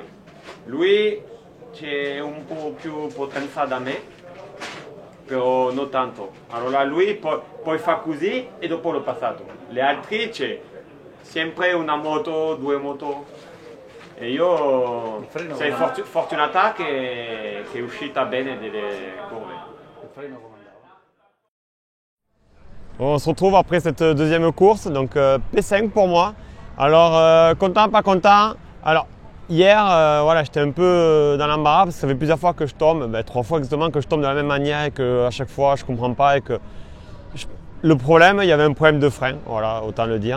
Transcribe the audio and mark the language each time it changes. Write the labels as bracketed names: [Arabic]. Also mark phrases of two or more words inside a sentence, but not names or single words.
[Italian] Lui c'è un po' più potenza da me, però non tanto. Allora lui poi fa così e dopo l'ho passato. Le altre c'è sempre una moto, 2 moto. E io sei fortunata che è uscita bene delle curve. [French] On se retrouve après cette deuxième course, donc P5 pour moi. Alors content, pas content. Alors hier, voilà, j'étais un peu dans l'embarras parce que ça fait plusieurs fois que je tombe, 3 fois exactement que je tombe de la même manière et qu'à chaque fois je ne comprends pas et que le problème, il y avait un problème de frein, voilà, autant le dire.